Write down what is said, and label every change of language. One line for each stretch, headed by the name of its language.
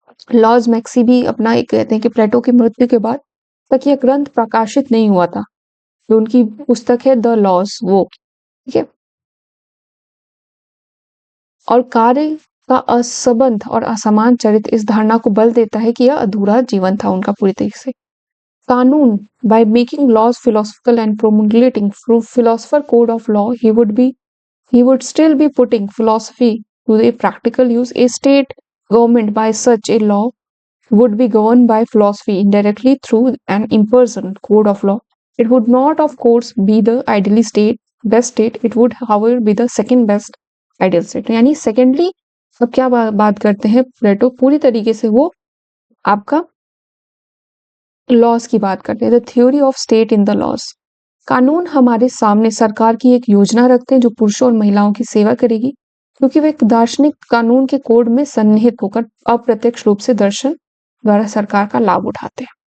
Hindi: Laws maxi भी अपना एक कहते हैं कि प्लेटो की मृत्यु के बाद तक यह ग्रंथ प्रकाशित नहीं हुआ था। जो उनकी पुस्तक है द लॉज वो, ठीक है। और कार्य का असंबंध और असमान चरित्र इस धारणा को बल देता है कि यह अधूरा जीवन था उनका पूरी तरीके से।
English: कानून by making laws philosophical and promulgating philosopher code of law he would still be putting philosophy to a practical use. A state government by such a law would be governed by philosophy indirectly through an impersonal code of law. It would not, of course, be the ideally best state. It would, however, be the second best ideal state.
Hindi: यानी secondly, अब क्या बात करते हैं प्लेटो पूरी तरीके से वो आपका लॉज की बात करते हैं।
English: The theory of state in the laws.
Hindi: कानून हमारे सामने सरकार की एक योजना रखते हैं जो पुरुषों और महिलाओं की सेवा करेगी, क्योंकि वे एक दार्शनिक कानून के कोड में सन्निहित होकर अप्रत्यक्ष रूप से दर्शन द्वारा सरकार का लाभ उठाते हैं।